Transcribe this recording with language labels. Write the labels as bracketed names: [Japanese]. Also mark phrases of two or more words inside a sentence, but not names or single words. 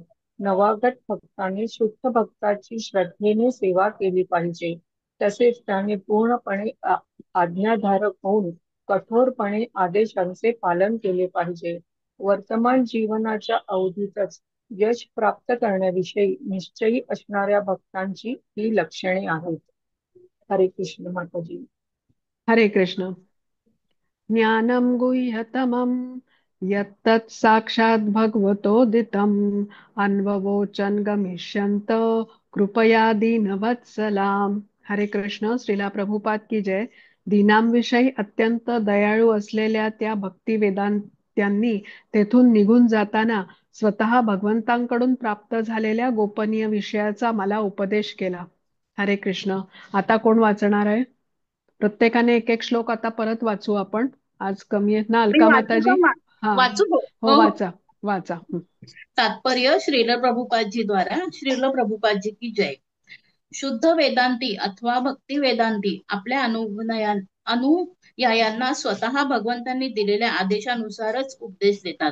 [Marathi] नवागत भक्तांनी शुद्ध भक्ताची श्रद्धेने सेवा केली पाहिजे. तसेच त्याने पूर्णपणे आज्ञाधारक होऊन कठोरपणे आदेशांचे पालन केले पाहिजे. वर्तमान जीवनाच्या अवधीतच यश प्राप्त करण्याविषयी निश्चयी असणाऱ्या भक्तांची ही लक्षणे आहेत. हरे कृष्ण माताजी. हरे कृष्ण. [Sanskrit] ज्ञानं गुह्यतमं यत्तत् साक्षात् भगवतोदितम् अन्ववोचन गमिष्यन्त कृपया दीनवत्सलाम. [Marathi] हरे कृष्ण. [Hindi] श्रीला प्रभुपाद की जय. [Marathi] दीनांविषयी अत्यंत दयाळू असलेल्या त्या भक्ती वेदांत्यांनी तेथून निघून जाताना स्वतः भगवंतांकडून प्राप्त झालेल्या गोपनीय विषयाचा मला उपदेश केला. हरे कृष्ण. आता कोण वाचणार आहे? प्रत्येकाने एक एक श्लोक आता परत वाचू आपण. आज कमी आहेत ना मी अलका वाचू का माताजी? हा वाचू हो हो, हो. वाचा वाचा. तात्पर्य श्रील प्रभुपादजी द्वारा श्रील प्रभुपादजी [Hindi] की जय. [Marathi] शुद्ध वेदांती अथवा भक्ती वेदांती आपल्या अनुयायांना स्वतः भगवंतांनी दिलेल्या आदेशानुसारच उपदेश देतात.